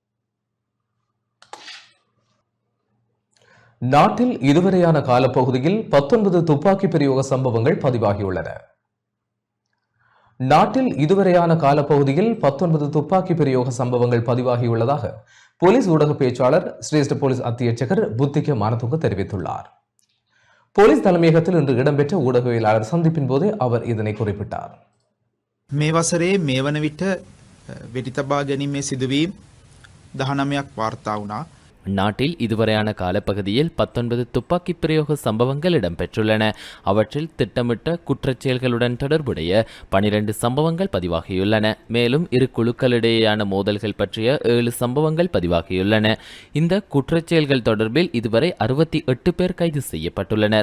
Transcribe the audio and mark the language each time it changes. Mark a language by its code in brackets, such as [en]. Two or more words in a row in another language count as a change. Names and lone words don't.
[ta] நாட்டில் இதுவரையான காலப்பகுதியில் 19 துப்பாக்கி பிரயோக சம்பவங்கள் பதிவாகியுள்ளன. நாட்டில் இதுவரையான காலப்பகுதியில் 19 துப்பாக்கி பிரயோக சம்பவங்கள் பதிவாகியுள்ளதாக போலீஸ் ஊடக பேச்சாளர் சிரேஷ்ட போலீஸ் அத்தியட்சகர் புத்திக மானதுங்க தெரிவித்துள்ளார். போலீஸ் தலைமையகத்தில் இன்று இடம்பெற்ற ஊடகவியலாளர் சந்திப்பின் போதே அவர் இதனை குறிப்பிட்டார். [si] මේ වසරේ මේ වන විට වෙඩි තබා ගැනීමේ සිදුවීම් 19ක් වාර්තා වුණා. [ta] நாட்டில் இதுவரையான காலப்பகுதியில் 19 துப்பாக்கி பிரயோக சம்பவங்கள் இடம்பெற்றுள்ளன. அவற்றில் திட்டமிட்ட குற்றச்செயல்களுடன் தொடர்புடைய 12 சம்பவங்கள் பதிவாகியுள்ளன. மேலும் இரு குழுக்களிடையேயான மோதல்கள் பற்றிய 7 சம்பவங்கள் பதிவாகியுள்ளன. இந்த குற்றச்செயல்கள் தொடர்பில் இதுவரை 68 பேர் கைது செய்யப்பட்டுள்ளனர்.